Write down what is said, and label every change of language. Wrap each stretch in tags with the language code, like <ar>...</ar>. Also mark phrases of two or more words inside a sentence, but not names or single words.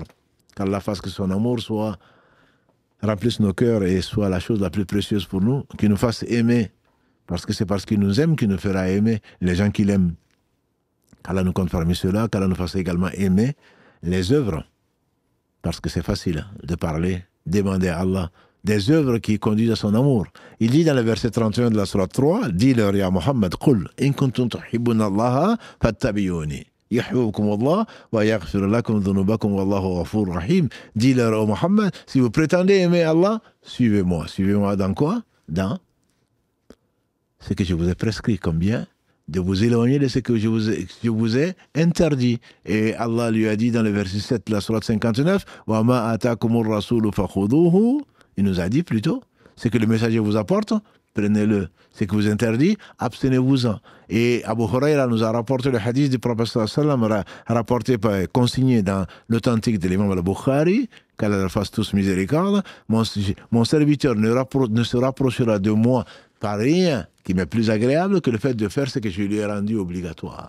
<fr>Qu'Allah fasse que son amour remplisse nos cœurs et soit la chose la plus précieuse pour nous, qu'il nous fasse aimer, parce que c'est parce qu'il nous aime qu'il nous fera aimer les gens qu'il aime. Qu'Allah nous compte parmi ceux-là, qu'Allah nous fasse également aimer les œuvres, parce que c'est facile de parler, demander à Allah des œuvres qui conduisent à son amour. Il dit dans le verset 31 de la sourate 3, dis-leur,</fr> <ar>يا محمد قل إن كنتم تحبون الله فاتبعوني. يحببكم الله و يغفر لكم ذنوبكم والله غفور رحيم.</ar> <fr>Dis-leur, ô Muhammad, si vous prétendez aimer Allah, suivez-moi. Suivez-moi dans quoi? Dans ce que je vous ai prescrit comme bien, de vous éloigner de ce que je vous ai interdit. Et Allah lui a dit dans le verset 7 de la sourate 59,</fr> <ar>وما آتاكم الرسول فخذوه.</ar> <fr>Il nous a dit plutôt, ce que le messager vous apporte, prenez-le. Ce que vous interdit, abstenez-vous-en. Et Abu Huraira nous a rapporté le hadith du prophète</fr> <ar>صلى الله عليه وسلم,</ar> <fr>consigné dans l'authentique de l'imam al-Bukhari, qu'Allah leur fasse tous miséricorde. Mon serviteur ne se rapprochera de moi par rien qui m'est plus agréable que le fait de faire ce que je lui ai rendu obligatoire.</fr>